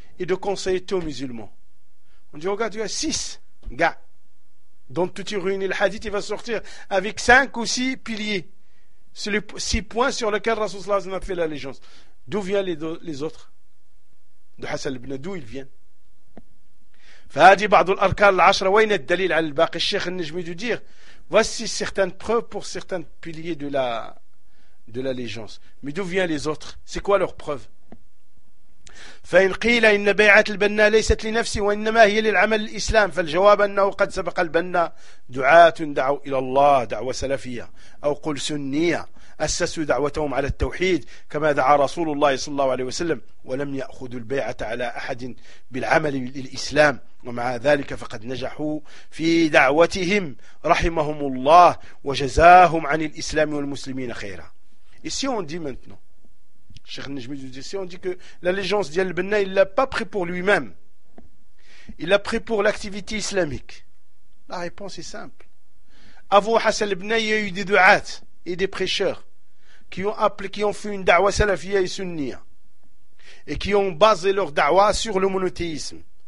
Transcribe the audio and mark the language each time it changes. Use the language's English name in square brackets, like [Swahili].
[French] Et de conseiller tous les musulmans. On dit: regarde, tu as 6 gars dont tu te réunis le hadith, il va sortir avec 5 ou 6 piliers, sur les 6 points sur lesquels Rasoul sallallahu alayhi wa sallam a fait l'allégeance. D'où viennent les autres de Hassan ibn, d'où ils viennent? [Arabic] فهذه بعض الأركان العشرة وين الدليل على الباقي. [French] الشيخ النجمي de dire voici certaines preuves pour certains piliers de la l'allégeance, mais d'où viennent les autres, c'est quoi leur preuve? [Arabic] فإن قيل إن بيعة البنا ليست لنفسي وإنما هي للعمل الإسلام، فالجواب أنه قد سبق البنا دعاة دعوا إلى الله دعوة سلفية أو قل سنية أسسوا دعوتهم على التوحيد كما دعا رسول الله صلى الله عليه وسلم، ولم يأخذوا البيعة على أحد بالعمل للإسلام، ومع ذلك فقد نجحوا في دعوتهم رحمهم الله وجزاهم عن الإسلام والمسلمين خيرا. [French] Ici on dit maintenant, Cheikh Najmi dit, ici on dit que l'allégeance d'Al Banna, il ne l'a pas pris pour lui-même. Il l'a pris pour l'activité islamique. La réponse est simple. Abu Hassan Banna, il y a eu des du'at et des prêcheurs qui ont appelé, qui ont fait une da'wa salafia et sunniya et qui ont basé leur da'wa sur le monothéisme.